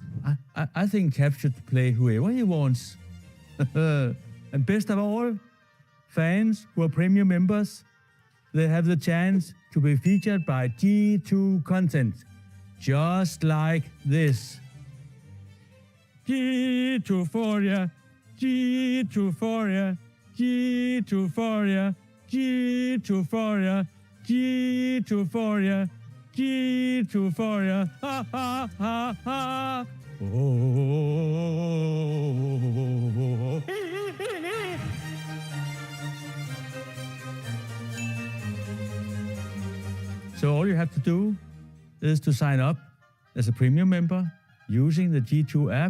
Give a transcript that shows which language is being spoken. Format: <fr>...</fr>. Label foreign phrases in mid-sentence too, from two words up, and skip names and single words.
<en>I think Cap should play whoever he wants. And best of all, fans who are premium members, they have the chance to be featured by G2 content, just like this. G2 for ya, G2 for ya, G2 for ya, G2 for ya, G2 for ya, G2 for ya, ha ha ha ha. Oh. So all you have to do is to sign up as a premium member using the G2 app.</en>